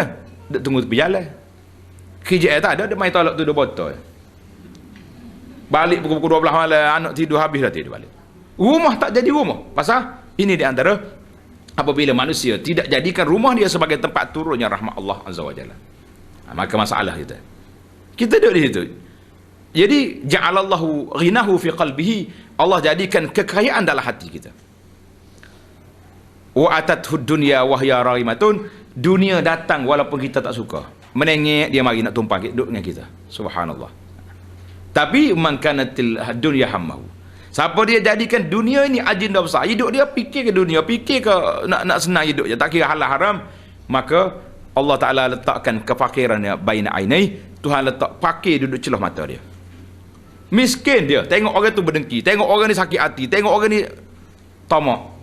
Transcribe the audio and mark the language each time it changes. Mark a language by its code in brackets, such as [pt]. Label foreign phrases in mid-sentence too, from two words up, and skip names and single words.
[ms] Duduk tunggu tepi jalan. Kerja tak ada, dia main tolak tu 2 botol. Balik pukul 12 malam, anak tidur habis dah tidur balik. Rumah tak jadi rumah. Pasal ini di antara apabila manusia tidak jadikan rumah dia sebagai tempat turunnya rahmat Allah [ar] عز وجل. [ms] Maka masalah kita. Kita duduk di situ. [ar] Jadi جعل الله غناه في قلبه. [ms] Allah jadikan kekayaan dalam hati kita. [ar] وأتته الدنيا وهي راغمة. [ms] Dunia datang walaupun kita tak suka. Menengek dia mari nak tumpah duduk dengan kita. Subhanallah. [ar] Tapi من كانت الدنيا همه. [ms] Siapa dia jadikan dunia ini agenda besar, hidup dia fikir ke dunia, fikir ke nak senang hidup je, tak kira halal haram, maka Allah Ta'ala letakkan kefakirannya [ar] بين عينيه. [ms] Tuhan letak fakir duduk celah mata dia. Miskin dia, tengok orang tu berdengki, tengok orang ni sakit hati, tengok orang ni tamak.